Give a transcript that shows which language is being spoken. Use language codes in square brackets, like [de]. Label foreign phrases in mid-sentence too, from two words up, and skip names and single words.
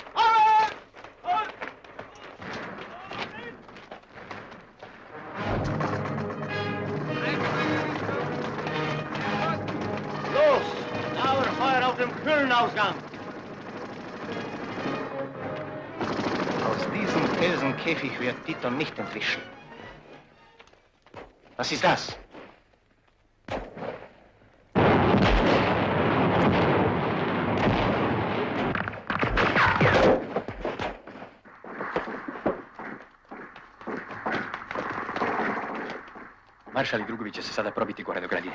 [de] Los! Dauerfeuer auf dem Höhlenausgang! Aus diesem Felsenkäfig wird Tito nicht entwischen. Was ist das? [sr] Maršal i drugovi će se sada probiti gore do gradine.